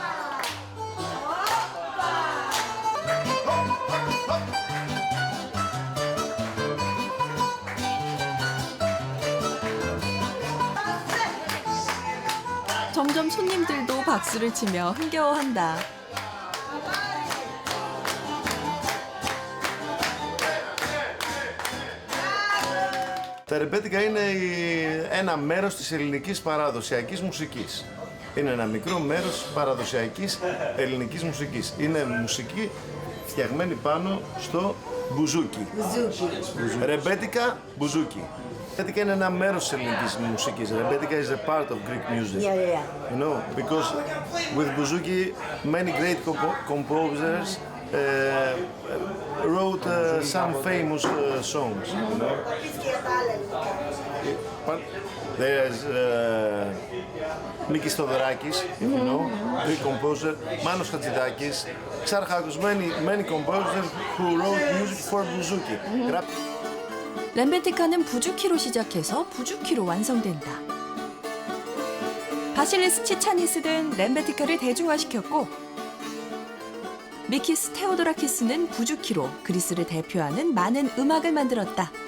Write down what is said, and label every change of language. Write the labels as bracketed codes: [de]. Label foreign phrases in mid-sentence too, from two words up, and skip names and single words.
[ko] 점점 손님들도 박수를 치며 흥겨워한다. [el] Τα ρεμπέτικα είναι ένα μέρος της ελληνικής παραδοσιακής μουσικής. Είναι ένα μικρό μέρος της παραδοσιακής ελληνικής μουσικής. Είναι μουσική φτιαγμένη πάνω στο μπουζούκι. Ρεμπέτικα, μπουζούκι. Ρεμπέτικα είναι ένα μέρος της ελληνικής μουσικής. [en] Ρεμπέτικα is a part of Greek music. You know, because with bouzouki many great composers wrote some famous songs. You know? There's Mikis Theodorakis, if you know, Greek composer, Manos Hatzidakis, Xarchakos, many composers who wrote music for bouzouki. [ko] 렘베티카는 부주키로 시작해서 부주키로 완성된다. 바실리스 치차니스 등 렘베티카를 대중화시켰고 미키스 테오도라키스는 부주키로 그리스를 대표하는 많은 음악을 만들었다.